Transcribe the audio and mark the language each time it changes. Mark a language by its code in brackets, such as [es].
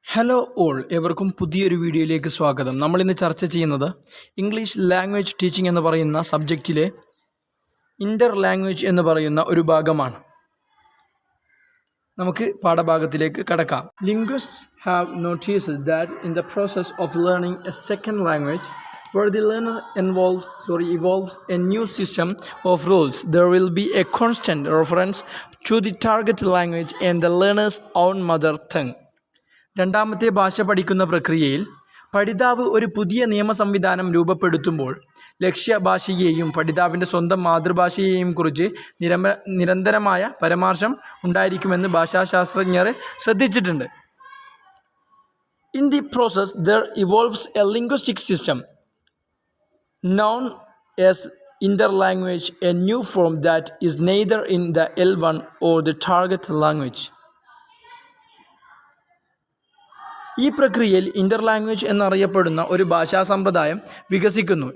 [ml] Hello all, എവർക്കും പുതിയൊരു വീഡിയോയിലേക്ക് സ്വാഗതം. നമ്മളിന്ന് ചർച്ച ചെയ്യുന്നത് ഇംഗ്ലീഷ് ലാംഗ്വേജ് ടീച്ചിങ് എന്ന് പറയുന്ന സബ്ജക്റ്റിലെ ഇൻ്റർ ലാംഗ്വേജ് എന്ന് പറയുന്ന ഒരു ഭാഗമാണ്. നമുക്ക് പാഠഭാഗത്തിലേക്ക് കടക്കാം. [en] Linguists have noticed that in the process of learning a second language, where the learner evolves a new system of rules, there will be a constant reference to the target language and the learner's own mother tongue. [ml] രണ്ടാമത്തെ ഭാഷ പഠിക്കുന്ന പ്രക്രിയയിൽ പഠിതാവ് ഒരു പുതിയ നിയമ സംവിധാനം രൂപപ്പെടുത്തുമ്പോൾ ലക്ഷ്യഭാഷയെയും പഠിതാവിൻ്റെ സ്വന്തം മാതൃഭാഷയെയും കുറിച്ച് നിരന്തരമായ പരാമർശം ഉണ്ടായിരിക്കുമെന്ന് ഭാഷാശാസ്ത്രജ്ഞർ ശ്രദ്ധിച്ചിട്ടുണ്ട്. [en] In the process, there evolves a linguistic system known as interlanguage, a new form that is neither in the L1 or the target language. [ml] ഈ പ്രക്രിയയിൽ ഇൻ്റർ ലാംഗ്വേജ് എന്നറിയപ്പെടുന്ന ഒരു ഭാഷാ സമ്പ്രദായം വികസിക്കുന്നു.